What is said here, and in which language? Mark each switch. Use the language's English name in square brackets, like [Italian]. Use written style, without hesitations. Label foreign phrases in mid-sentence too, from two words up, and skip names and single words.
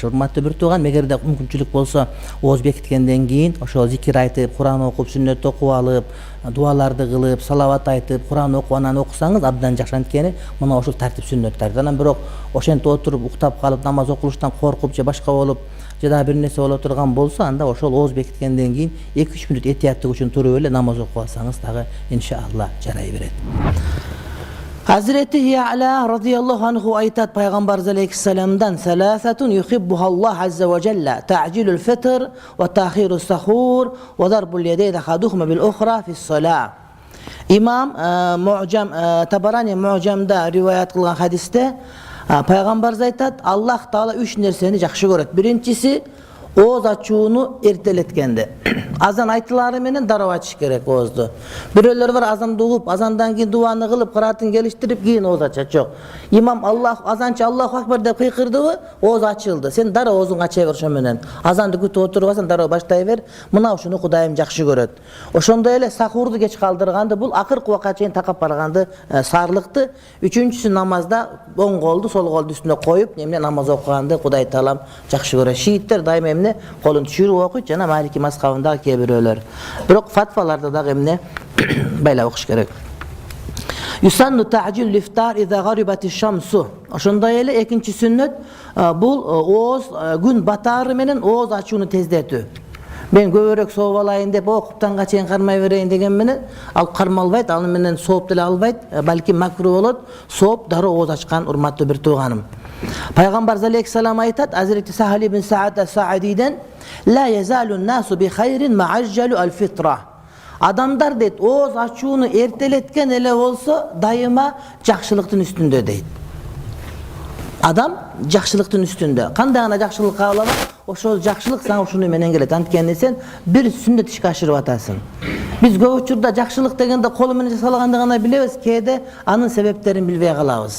[Kyrgyz] Урматтуу бир тууган, эгерде мүмкүнчүлүк болсо, ооз бекиткенден кийин ошол зикир айтып, Куран окуп, сүннөт окуп алып, дуаларды кылып, салават айтып, Куран окуп, анан окусаңыз абдан жакшы. Анткени мына ошол тартип сүннөттөр. Анан бирок ошентип отуруп уктап калып, намаз окулуштан коркуп же башка болуп, же да бир нерсе боло турган болсо, анда ошол ооз бекиткенден кийин 2-3 мүнөт этияттык үчүн туруп эле намаз окуп алсаңыз дагы иншалла жарай берет. Азирети Яъла радыяллаху анху айтат Пайгамбар алейхиссаламдан [Arabic] "ثلاثة يحبها الله عز وجل تعجيل الفطر وتأخير السحور وضرب اليدين أحدهما بالأخرى في الصلاة." [Kyrgyz] Имам Муъжам Табарани Муъжамда риваят кылган хадисте Пайгамбар айтат Аллах Таала 3 нерсени жакшы көрөт. Birinchisi ооз ачууну эртелеткенде. Азан айтылары менен дароо ачыш керек оозду. Бирөөлөр бар азанды угуп, азандан кийин дуаны кылып, кыраатын келиштирип, кийин ооз ачат. Жок. Имам азанчы [Arabic] الله أكبر [Kyrgyz] деп кыйкырдыбы, ооз ачылды. Сен дароо оозуңду ача бер ошо менен. Азанды күтүп отурбасаң, дароо баштай бер. Мына ушуну Кудайым жакшы көрөт. Ошондой эле сахурду кеч калдырганды, бул акыркы убакка чейин такап барганды саарлыкты. Үчүнчүсү намазда оң колду, сол колду үстүнө коюп, эмне намаз окуганды Кудай Таалам жакшы көрөт. Шииттер дайыма эмне колун түшүрүп окуйт, жана Малики мазхабындагы кээ бирөөлөр. Бирок фатваларда дагы эмне байлап окуш керек. [Arabic] يسن تعجيل الإفطار إذا غربت الشمس. [Kyrgyz] Ошондой эле экинчи сүннөт бул ооз күн батаары менен ооз ачууну тездетүү. Мен көбүрөөк сооп алайын деп окуптанга чейин кармай берейин деген менен ал кармалбайт, ал менен сооп деле албайт, балки макру болот. Сооп дароо ооз ачкан урматтуу бир тууганым. Пайгамбар алейхиссалам айтат, Азирети Сахл ибн Саъд ас-Саидиден [Arabic] لا يزال الناس بخير ما عجلوا الفطر. [Kyrgyz] Адамдар дейт, ооз ачууну эртелеткен эле болсо, дайыма жакшылыктын үстүндө дейт. Адам жакшылыктын үстүндө. Кандай гана жакшылык каалама, ошол жакшылык сага ушуну менен келет. Анткени сен бир сүннөт ишке ашырып атасың. Биз көп учурда жакшылык дегенде колу менен жасалганды гана билебиз, кээде анын себептерин билбей калабыз.